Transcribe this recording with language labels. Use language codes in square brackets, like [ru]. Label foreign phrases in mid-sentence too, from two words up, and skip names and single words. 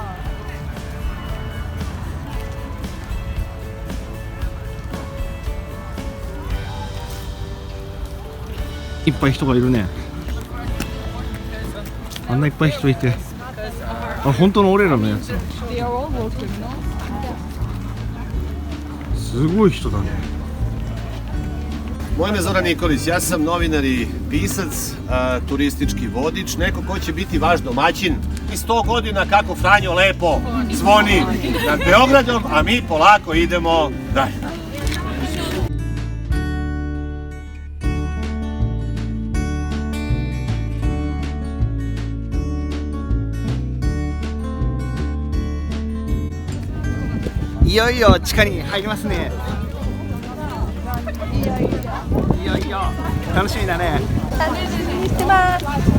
[ja] いっぱい人がいるね。あんないっぱい人いて、本当の俺らのやつだ。すごい人だね。 [sr] Moje ime je Zoran Nikolić, ja sam novinar i pisac, turistički vodič, neko ko će biti vaš domaćin. I 100 godina kako Franjo lepo zvoni nad Beogradom, a mi polako idemo dalje. [ja] I よいよ地下に入りますね。いよいよ楽しみだね。楽しみにしてます。